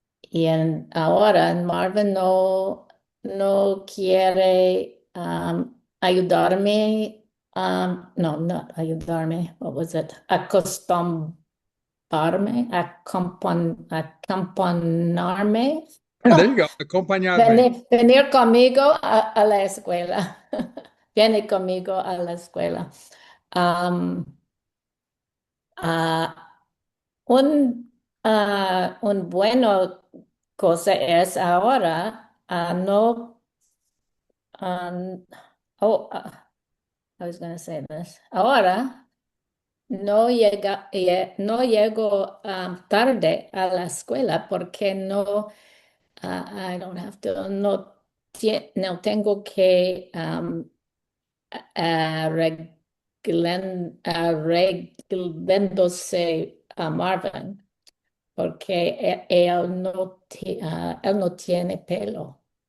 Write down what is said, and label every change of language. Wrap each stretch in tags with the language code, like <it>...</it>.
<es>Y ahora Marvin no quiere ayudarme, no ayudarme,</es> <en>what was it?</en> <es>Acompanarme,</es> <en>There you go, acompañarme.</en> <es>venir conmigo a la escuela. Viene conmigo a la escuela. Um, ah, un bueno cosa es ahora no oh</es> <en>I was going to say this.</en> <es>Ahora no llego tarde a la escuela porque</es> <en>I don't have to</en> <es>no tengo que arreglándose a Marvin porque él no tiene pelo.</es>